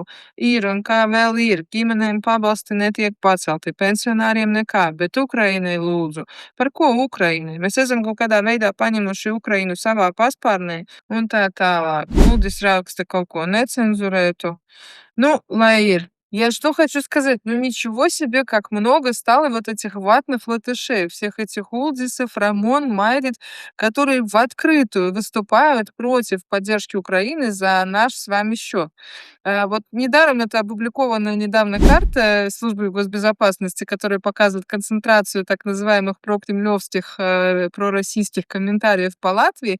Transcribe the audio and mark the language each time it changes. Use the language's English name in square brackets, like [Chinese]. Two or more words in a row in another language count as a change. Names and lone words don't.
[Latvian] Ir un kā vēl ir. Ģimenēm pabalsti netiek pacelti, pensionāriem nekā, bet Ukrainai lūdzu. Par ko Ukrainai? Mēs esam kaut kādā veidā paņemuši Ukrainu savā paspārnē un tā tālāk. Lūdis raksta kaut ko necenzurētu. Ну, lai ir. [Russian] Я что хочу сказать, ну ничего себе, как много стало вот этих ватных латышей, всех этих Улдисов, Рамон, Майрит, которые в открытую выступают против поддержки Украины за наш с вами счет. Вот недаром это опубликованная недавно карта Службы госбезопасности, которая показывает концентрацию так называемых прокремлевских, пророссийских комментариев по Латвии.